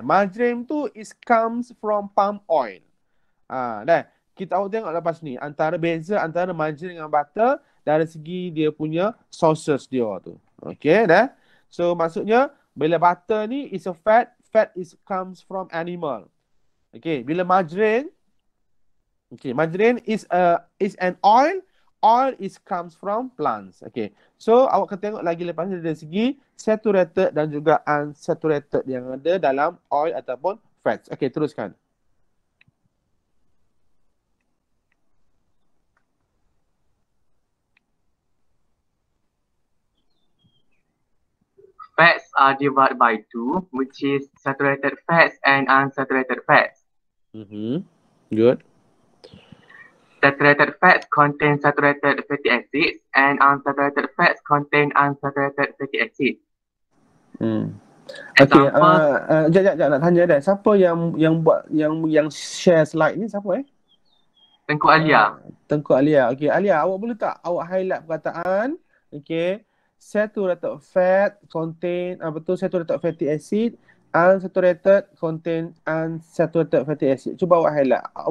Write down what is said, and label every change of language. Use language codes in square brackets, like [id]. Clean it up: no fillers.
[en] Margarine [ms] tu [en] comes from palm oil. [ms] Dah. Kita awak tengok lepas ni. Beza antara margarine dengan butter dari segi dia punya sources dia tu. [en] Okay dah. So [ms] maksudnya bila butter ni [en] is a fat comes from animal. Okay. [ms] Bila [en] margarine is an oil. Oil comes from plants. [ms] Okay. So, awak akan tengok lagi lepas ni dari segi saturated dan juga unsaturated yang ada dalam oil ataupun fats. Okay, teruskan. [en] Fats are divided by two, which is saturated fats and unsaturated fats. Good. Saturated fats contain saturated fatty acids and unsaturated fats contain unsaturated fatty acids. [ms] Okay, jap nak tanya dah. Siapa yang buat yang share slide ni siapa Tengku Alia. Tengku Alia. Okay, Alia, awak boleh tak awak highlight perkataan [en] saturated fat contain saturated fatty acid, unsaturated contain unsaturated fatty acid. [ms] Cuba awak highlight.